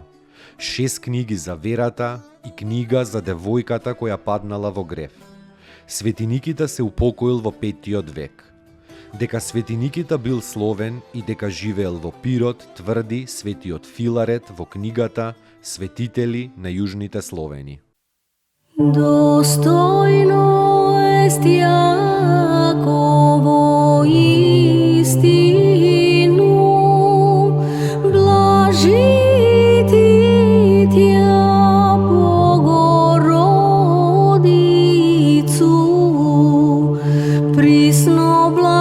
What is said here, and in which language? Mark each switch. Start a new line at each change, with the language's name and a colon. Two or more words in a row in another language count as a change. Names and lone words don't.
Macedonian: 6 книги за верата и книга за девојката која паднала во грев. Свети Никита се упокоил во 5 век. Дека Свети Никита бил словен и дека живеел во Пирот, тврди светиот Филарет во книгата Светители на јужните Словени.
Church Slavic: Достойно ест Јаково истину, блажити тя Богородицу, присно